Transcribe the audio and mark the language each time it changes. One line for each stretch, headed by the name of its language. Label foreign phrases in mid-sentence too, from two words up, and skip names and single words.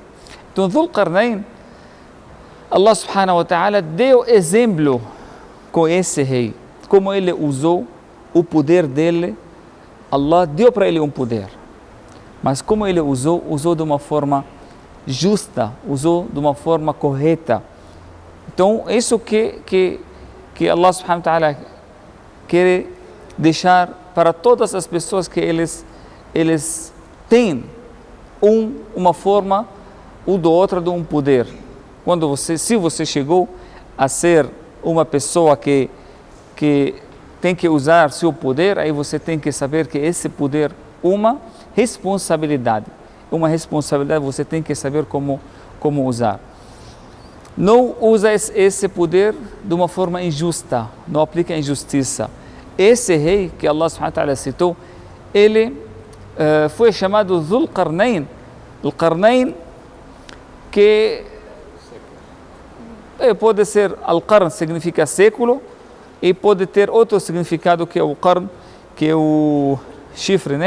Portuguese: Então, Dhul-Qarnayn, Allah
Arabic: سبحانه وتعالى
Portuguese: deu exemplo com esse rei, como ele usou o poder dele. Allah deu para ele um poder, mas como ele usou de uma forma justa, usou de uma forma correta. Então, isso que Allah
Arabic: سبحانه وتعالى
Portuguese: quer deixar para todas as pessoas, que eles têm uma forma ou do outra de um poder. Se você chegou a ser uma pessoa que tem que usar seu poder, aí você tem que saber que esse poder uma responsabilidade você tem que saber como usar. Não usa esse poder de uma forma injusta, não aplica injustiça. Esse rei que Allah
Arabic: سبحانه وتعالى
Portuguese: citou, ele foi chamado Dhul-Qarnayn. Al-Qarnayn, que pode ser Al-Qarn, significa século, e pode ter outro significado, que é o Qarn, que é o chifre, né?